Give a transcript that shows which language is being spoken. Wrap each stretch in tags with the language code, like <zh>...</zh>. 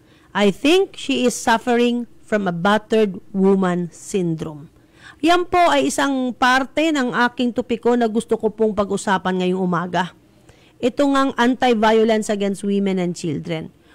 <en>I think she is suffering from a battered woman syndrome.</en> <tl>Yan po ay isang parte ng aking topiko na gusto ko pong pag-usapan ngayong umaga. Ito ngang anti-violence against women and children.</tl>